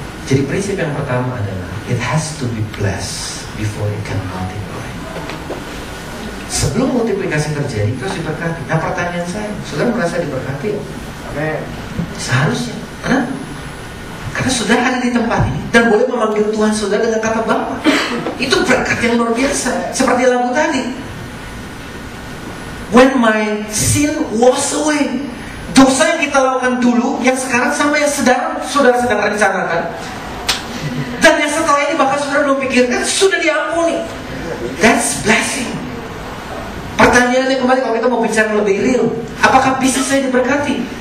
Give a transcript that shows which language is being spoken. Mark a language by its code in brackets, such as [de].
[id] Jadi prinsip yang pertama adalah [en] it has to be blessed before it can multiply. [id] Sebelum multiplikasi terjadi, itu harus diberkati. Nah, pertanyaan saya, saudara merasa diberkati? Amin. Seharusnya. Kenapa? Karena saudara ada di tempat ini dan boleh memanggil Tuhan saudara dengan kata Bapa. Itu berkat yang luar biasa. Seperti lagu tadi, [en] when my sin was away. [id] Dosa yang kita lakukan dulu, yang sekarang sama yang saudara sedang rencanakan, dan yang setelah ini bahkan saudara belum pikirkan, sudah diampuni. [en] That's blessing. [id] Pertanyaannya kembali, kalau kita mau bicara lebih real, apakah bisnis saya diberkati?